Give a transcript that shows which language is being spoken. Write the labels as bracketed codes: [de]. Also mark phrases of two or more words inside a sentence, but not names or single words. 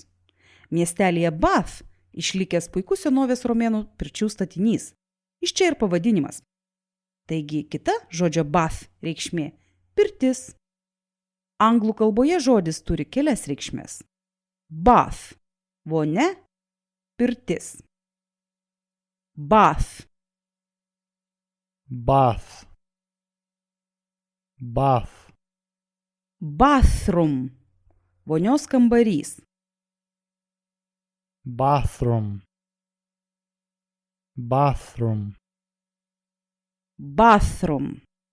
[lt] Miestelėje Bath išlikęs puikus senovės romėnų pirčių statinys. Iš čia ir pavadinimas. Taigi kita žodžio bath reikšmė – pirtis. Anglų kalboje žodis turi kelias reikšmes. Bath – vonia, pirtis. Bath. Bath. Bath. Bathroom – vonios kambarys. Bathroom. Bathroom. Bathroom.